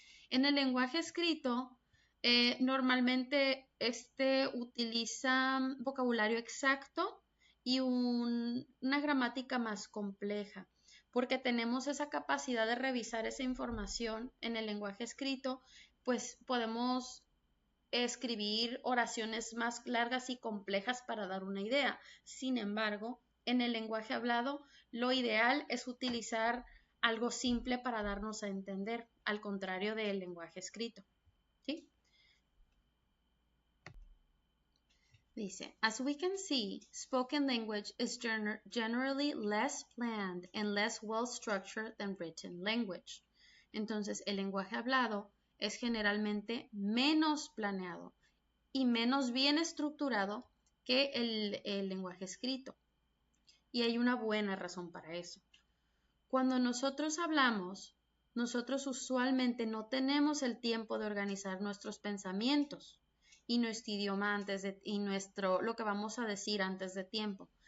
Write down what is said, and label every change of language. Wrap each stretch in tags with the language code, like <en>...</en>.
<es>En el lenguaje escrito, normalmente utiliza vocabulario exacto y una gramática más compleja, porque tenemos esa capacidad de revisar esa información en el lenguaje escrito, pues podemos escribir oraciones más largas y complejas para dar una idea. Sin embargo, en el lenguaje hablado, lo ideal es utilizar algo simple para darnos a entender, al contrario del lenguaje escrito. ¿Sí?</es> <en>Dice, as we can see, spoken language is generally less planned and less well structured than written language.</en> <es>Entonces, el lenguaje hablado es generalmente menos planeado y menos bien estructurado que el lenguaje escrito. Y hay una buena razón para eso. Cuando nosotros hablamos, nosotros usualmente no tenemos el tiempo de organizar nuestros pensamientos y nuestro idioma lo que vamos a decir antes de tiempo.</es>